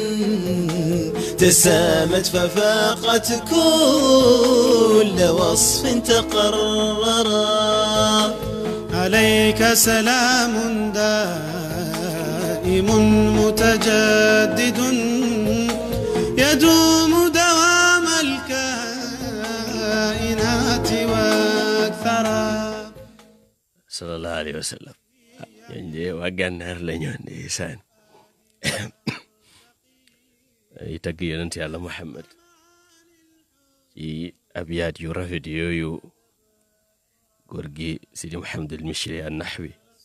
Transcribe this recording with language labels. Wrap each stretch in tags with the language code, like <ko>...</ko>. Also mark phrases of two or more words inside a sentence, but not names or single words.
<ar>تسامت ففاقت كل وصف تقررا عليك سلام دائم متجدد يدوم دوام الكائنات والثرى صلى الله عليه وسلم.</ar> <wo>ñooñ de waa gànnaar la ñoo ndeysaan ay tagg yonent yàlla Muhammad ci abiyaat yu rafet yooyu góor gi Sidi Muhammadul Mishri an-Nahwi</wo>